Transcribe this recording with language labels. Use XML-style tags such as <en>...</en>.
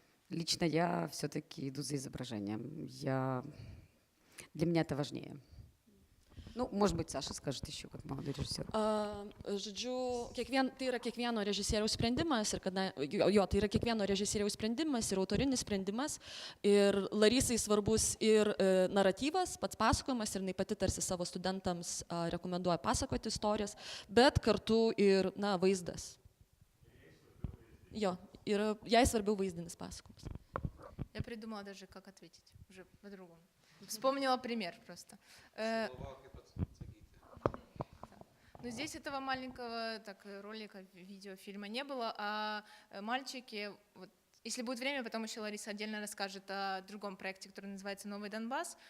<ru>Лично я все-таки иду за изображением. Для меня это важнее. Nu, может быть, Саша скажет еще, как молодой режиссер.</ru> <lt>Žodžiu, tai yra kiekvieno režisieriaus sprendimas, ir tai yra kiekvieno režisieriaus sprendimas ir autorinis sprendimas. Ir Larisai svarbus ir naratyvas, pats pasakojimas, ir jinai pati tarsi savo studentams rekomenduoja pasakoti istorijas, bet kartu ir, vaizdas. Jo, ir jai svarbiau vaizdinis pasakojimas.</lt> <ru>Я придумала даже, как ответить, уже по-другому. Вспомнила пример просто. Но здесь этого маленького ролика, видеофильма не было, а мальчики, вот, если будет время, потом еще Лариса отдельно расскажет о другом проекте, который называется «Новый Донбасс».</ru>